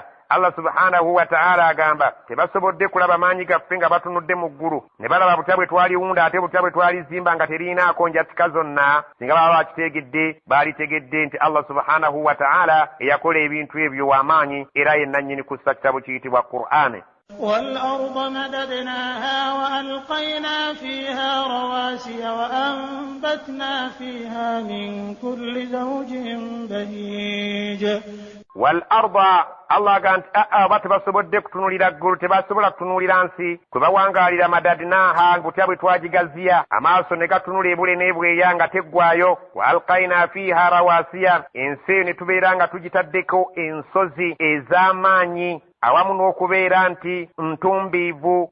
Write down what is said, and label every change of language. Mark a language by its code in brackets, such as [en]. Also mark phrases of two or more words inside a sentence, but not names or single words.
[ar] الله سبحانه وتعالى [lg] agamba tebasobodde kulaba maanyi gaffe nga batunudde mu ggulu ne balaba butya bwe twaliwunda ate butya bwe twalizimba nga teriinaako njatika zonna. Singa baba bakitegedde baalitegedde nti [ar] الله سبحانه وتعالى [lg] eyakola ebintu ebyo w'amaanyi, era yenna nnyini kussa kitabo kiyitibwa Qur'ani. [ar] والأرض مددناها وألقينا فيها رواسي وأنبتنا فيها من كل زوج بهيج. والأرض [lg] Allah ganti batebasobodde kutunulira ggulu, tebasobola kutunulira nsi, kwe bawangaalira madadinaaha, butya bwe twagigaziya, amaaso ne gatunula ebule n'ebweya nga teggwayo. [ar] وألقينا فيها رواسي, [lg] ensi eyo ne tubeera nga tugitaddeko ensozi ez'amaanyi awamu n'okubeera nti ntumbiivu.